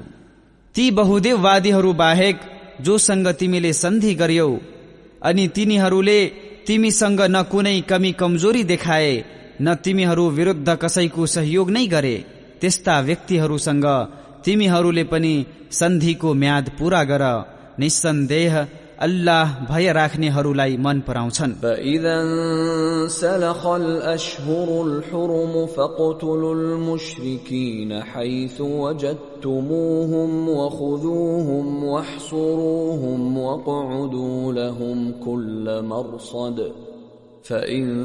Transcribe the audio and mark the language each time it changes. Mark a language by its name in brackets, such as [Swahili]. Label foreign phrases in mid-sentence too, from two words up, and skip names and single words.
[Nepali] ती बहुदेववादीहरू बाहेक जोसँग तिमीले सन्धि गर्यौ अनि तिनीहरूले तिमीसँग न कुनै कमी कमजोरी देखाए न तिमीहरू विरुद्ध कसैको सहयोग नै गरे, त्यस्ता व्यक्तिहरूसँग तिमीहरूले पनि सन्धिको म्याद पूरा गर। निस्सन्देह अल्लाह भय राख्नेहरूलाई मन पराउँछन्। [Arabic] فإذا انسلخ الأشهر الحرم فاقتلوا المشركين حيث وجدتموهم وخذوهم واحصروهم واقعدوا لهم كل مرصد فإن